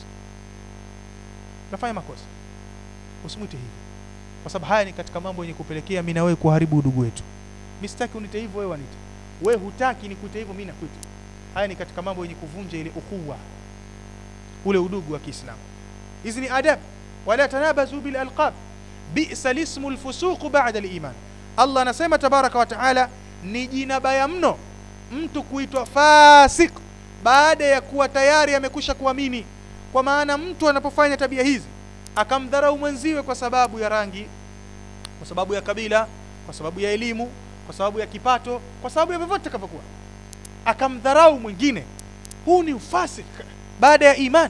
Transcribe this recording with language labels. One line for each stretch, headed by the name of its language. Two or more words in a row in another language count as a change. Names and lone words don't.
Swahili: Unafanya makosa. Usimwite hivyo. Kwa sababu haya ni katika mambo yenye kupelekea mimi na wewe kuharibu udugu wetu. Mimi sitaki unite hivyo, wewe wanite. Wewe hutaki nikuite hivyo, mimi nakuita. Haya ni katika mambo yenye kuvunja ile ukhuwa, ule udugu wa Kiislamu. Hizi ni adab.
Arabic: ولا تنابزوا بالألقاب بئس الاسم الفسوق بعد الإيمان.
Swahili: Allah anasema
Arabic: تبارك وتعالى,
Swahili: ni jina baya mno mtu kuitwa fasik baada ya kuwa tayari amekwisha kuamini. Kwa maana mtu anapofanya tabia hizi, akamdharau mwenziwe kwa sababu ya rangi, kwa sababu ya kabila, kwa sababu ya elimu, kwa sababu ya kipato, kwa sababu ya vyovyote kavyokuwa, akamdharau mwingine, huu ni ufasik baada ya imani.